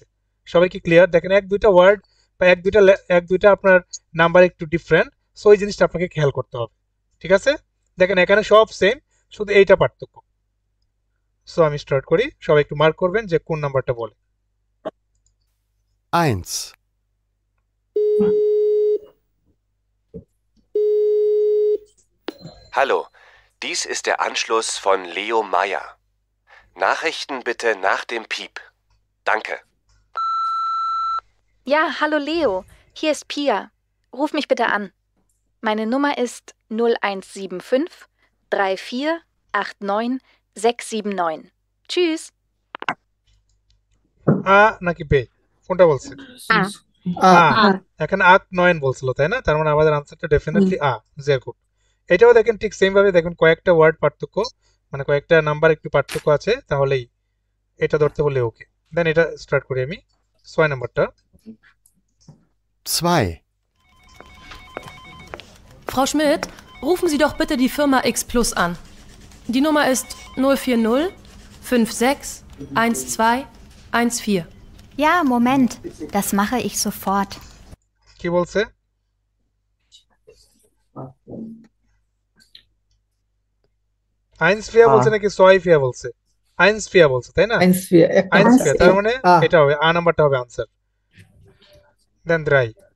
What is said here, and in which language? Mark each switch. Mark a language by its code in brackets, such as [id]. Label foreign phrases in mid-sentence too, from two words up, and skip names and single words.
[bn] সবাই কি ক্লিয়ার? দেখেন এক দুইটা ওয়ার্ড বা এক দুইটা আপনার নাম্বার একটু ডিফারেন্ট, সো এই জিনিসটা আপনাকে খেয়াল করতে হবে। ঠিক আছে, দেখেন এখানে সব সেম, শুধু এইটা পার্থক্য। সো আমি স্টার্ট করি, সবাই একটু মার্ক করবেন যে কোন নাম্বারটা বলে। 1, [de] Hallo, dies ist der Anschluss von Leo Meyer. Nachrichten bitte nach dem Piep. Danke. Ja, hallo Leo, hier ist Pia. Ruf mich bitte an. Meine Nummer ist 0175 3489 679. Tschüss. [bn] আ নাকি বে কোনটা বলছে? আ। এখানে [de] acht neun [bn] বলছিল তাই না? তার মানে আমাদের আনসারটা ডেফিনেটলি আ। [de] sehr gut. [bn] এটাও দেখেন ঠিক সেম ভাবে দেখুন কয়েকটা ওয়ার্ড পার্থক্য, মানে কয়েকটা নাম্বার একটু পার্থক্য আছে, তাহলেই এটা ধরতে হলে ওকে। দেন এটা স্টার্ট করি আমি 6 নাম্বারটা। 2, [de] Frau Schmidt, rufen Sie doch bitte die Firma X Plus an. Die Nummer ist 040 56 12 14. Ja, Moment. Das mache ich sofort. [bn] কি বলছে? [de] eins vier [bn] বলছে নাকি [de] zwei vier [bn] বলছে? [de] eins vier [bn] বলছে তাই না? 1, 4, একটা [de] আইনস [bn] আছে। ফিয়া, তার মানে আ। এটা হবে আ নাম্বারটা হবে আনসার। দেন দ্রাই